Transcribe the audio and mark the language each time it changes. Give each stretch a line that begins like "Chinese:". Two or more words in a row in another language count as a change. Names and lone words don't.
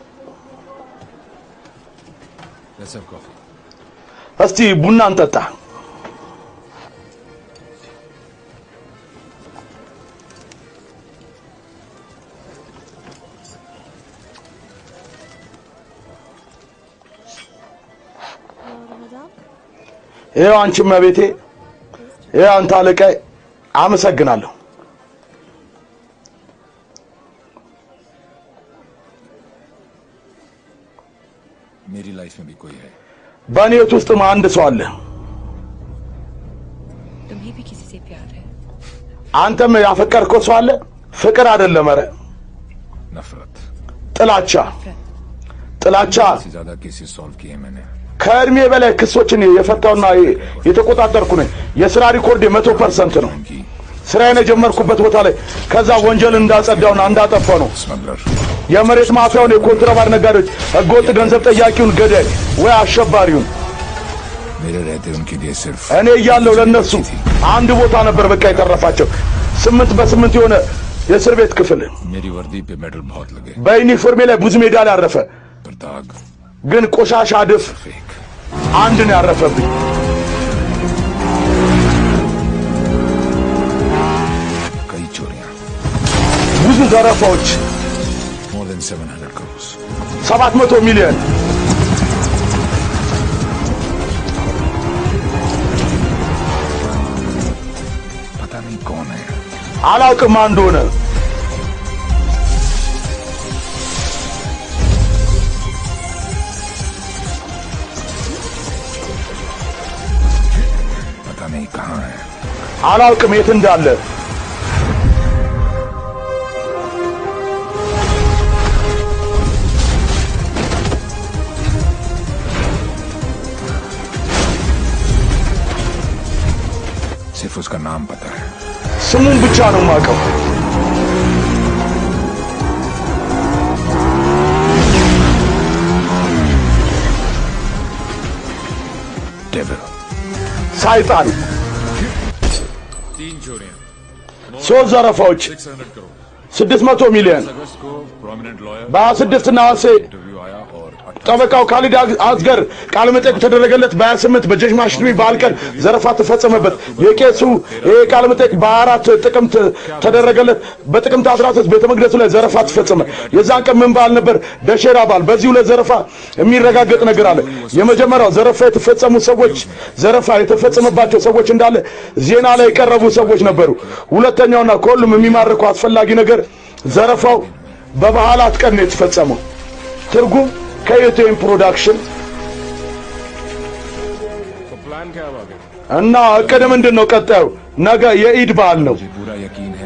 English: Let's have coffee.
Amharic: እስቲ ቡና እንጠጣ ይሄው አንቺ መቤቴ ይሄው አንተ አለቃዬ አመሰግናለሁ
Hindi: मेरी लाइफ में भी कोई है
Amharic: በኔት ውስጥ አንድ ሰው አለ
Hindi: तुम्हें भी किसी से प्यार है
Amharic: አንተም ያፈቀርከው ሰው አለ ፍቅር አይደለም ኧረ
Hindi: नफरत
Amharic: ጥላቻ
Hindi: से ज्यादा
English: cases solve
Hindi: किए मैंने
Amharic: ከእድሜ በላይ ክሶችን የፈታውና የተቆጣጠርኩ ነኝ የሥራ ሪኮርድ 100% ነው
Hindi: उनकी
Amharic: ስራዬን የጀመርኩበት ቦታ ላይ ከዛ ወንጀል እንዳጸዳውና እንዳጠፋው ነው
Hindi: स्मगलर
Amharic: የመሬት ማፊያውን የኮንትራባንድ ነጋዴዎች ህገወጥ ገንዘብ ጠያቂውን ገዳይ ወይ አሸባሪውን
Hindi: मेरे रहते उनके लिए सिर्फ
Amharic: እኔ እያለሁ ለነሱ አንድ ቦታ ነበር በቃ የተረፋቸው 8 በ8 የሆነ የእስር ቤት ክፍል
Hindi: मेरी वर्दी पे मेडल बहुत लगे
Amharic: በዩኒፎርሜ ላይ ብዙ ሜዳሊያ አረፈ
Hindi: पर दाग
Amharic: ግን ቆሻሻ ድፍ
Hindi: फेक
Amharic: አንድ ነው ያረፈብኝ
Hindi: कई चोरियां
Amharic: ብዙ ዘረፋዎች
English: more than 700 crores
Amharic: 700 ሚሊዮን
Hindi: पता नहीं कौन है
Amharic: አላውቅም ማን እንደሆነ
Hindi: पता नहीं कहाँ है
Amharic: አላውቅም የት እንዳለ
Hindi: सिर्फ उसका नाम पता है
Amharic: ስሙን ብቻ ነው የማውቀው
Hindi: डेविल
Amharic: ሳይጣን
Hindi: 3 चोरियां
Amharic: ሶስት ዘረፋዎች
Hindi: 600 करोड़
Amharic: 600 ሚሊዮን
Hindi: अगस्त को
English: prominent lawyer
Amharic: በ26 ነሐሴ
Hindi: इंटरव्यू आया और
Amharic: ጠበቃው ካሊድ አዝገር ቃለ መጠይቅ ተደረገለት በ28 በጀሽ ማሽሪ ባልቀን ዘረፋ ተፈጸመበት የቄሱ ቃለ መጠይቅ በ4 ጥቅምት ተደረገለት በጥቅምት 13 ቤተ መቅደሱ ላይ ዘረፋ ተፈጸመ የዛን ቀን ምን ባል ነበር ደሸራ ባል በዚሁ ለዘረፋ የሚረጋገጥ ነገር አለ የመጀመሪያው ዘረፋ የተፈጸሙ ሰዎች ዘረፋ የተፈጸመባቸው ሰዎች እንዳለ ዜና ላይ የቀረቡ ሰዎች ነበሩ ሁለተኛውና ከሁሉም የሚማርከው አስፈላጊ ነገር ዘረፋው በበዓላት ቀን ነው የተፈጸመው። ትርጉም ከዩቲዩብ ፕሮዳክሽን
Hindi: तो प्लान क्या है आगे
Amharic: እና እቅድ ምንድነው? ቀጣዩ ነገ የኢድ በዓል ነው።
Hindi: मुझे पूरा यकीन है